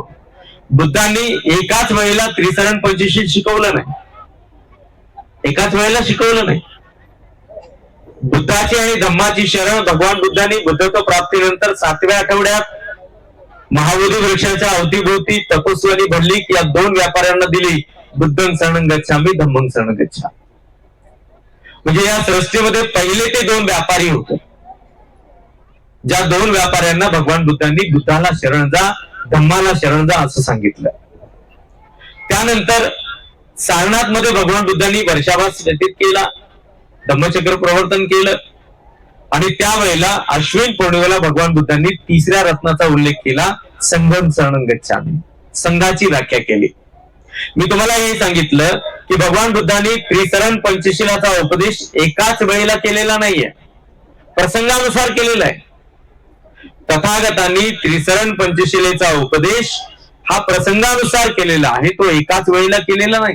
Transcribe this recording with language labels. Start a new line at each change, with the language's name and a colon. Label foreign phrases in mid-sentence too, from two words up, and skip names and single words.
Marathi: बुद्धांनी एकाच वेळेला त्रिसरण पंचशील शिकवलं नाही, एकाच वेळेला शिकवलं नाही. बुद्धाची आणि धम्माची शरण भगवान बुद्धांनी बुद्धत्व प्राप्तीनंतर 7व्या आठवड्यात महाबोधी वृक्षाच्या अवतीभोवती तपस्वी भरली या 2 व्यापाऱ्यांना दिली,
Pali: बुद्धं शरणं गच्छामि, धम्मं शरणं गच्छामि.
Marathi: म्हणजे या सृष्टीमध्ये पहिले ते 2 व्यापारी होते, ज्या 2 व्यापाऱ्यांना भगवान बुद्धांनी बुद्धाला शरण जा, धम्माला शरण जा असं सांगितलं. त्यानंतर सारनाथ मध्ये भगवान बुद्धांनी वर्षावास व्यतीत केला, धम्मचक्र प्रवर्तन केलं आणि त्यावेळेला अश्विन पौर्णिमेला भगवान बुद्धांनी 3ऱ्या रत्नाचा उल्लेख केला,
Pali: संघं शरणं गच्छामि,
Marathi: संघाची व्याख्या केली. मी तुम्हाला हे सांगितलं की भगवान बुद्धांनी त्रिसरण पंचशीलाचा उपदेश एकाच वेळेला केलेला नाहीये, प्रसंगानुसार केलेला आहे. तथागतांनी त्रिसरण पंचशिलेचा उपदेश हा प्रसंगानुसार केलेला आहे, तो एकाच वेळेला केलेला नाही.